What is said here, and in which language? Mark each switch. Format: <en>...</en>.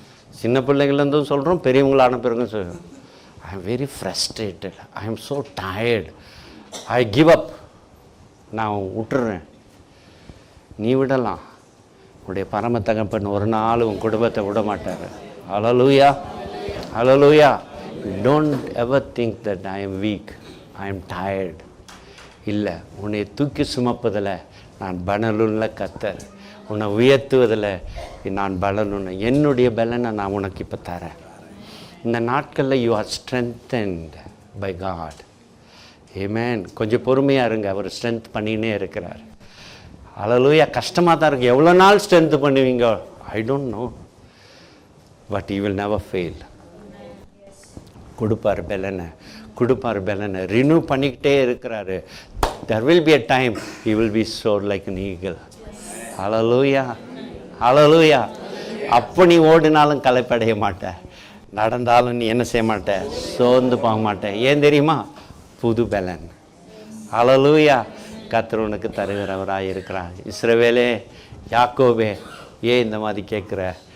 <ta>சின்ன பிள்ளைங்கள்லேருந்தும் சொல்கிறோம், பெரியவங்களான பிறகும் சொல்கிறோம்.</ta> <en>I am very frustrated, I am so tired, I give up.</en> <ta>நான் விட்டுறேன். நீ விடலாம். உன்னுடைய பரம தகப்பன் ஒரு நாள் உன் குடும்பத்தை விட மாட்டார். ஹல்லேலூயா. ஹல்லேலூயா.</ta> <en>Don't ever think that I am weak, I am tired.</en> <ta>இல்லை, உன்னை தூக்கி சுமப்பதில் நான் பலனுள்ள கர்த்தர். உன்னை உயர்த்துவதில் நான் பலனுள்ள. என்னுடைய பலனை நான் உனக்கு இப்போ தரேன். இந்த நாட்களில்</ta> <en>You are strengthened by God. Amen.</en> <ta>கொஞ்சம் பொறுமையாக இருங்க, அவர் ஸ்ட்ரென்த் பண்ணினே இருக்கிறார். ஹல்லேலூயா. கஷ்டமாக தான் இருக்குது. எவ்வளோ நாள் ஸ்ட்ரென்த் பண்ணுவீங்க?</ta> <en>I don't know, but you will never fail.</en> <ta>கொடுப்பார் பலனை ரினியூ பண்ணிக்கிட்டே இருக்கிறாரு.</ta> <en>there will be a time he will be soar like an eagle. Hallelujah. Hallelujah.</en> <ta>அப்போ நீ ஓடினாலும் களைப்படைய மாட்ட, நடந்தாலும் நீ என்ன செய்ய மாட்ட, சோர்ந்து போக மாட்ட. ஏன் தெரியுமா? புது பலன். ஹல்லேலூயா. கர்த்தர் உனக்கு தருகிறவராக இருக்கிறார். இஸ்ரவேலே, யாக்கோபே, ஏன் இந்த மாதிரி கேட்குற?</ta>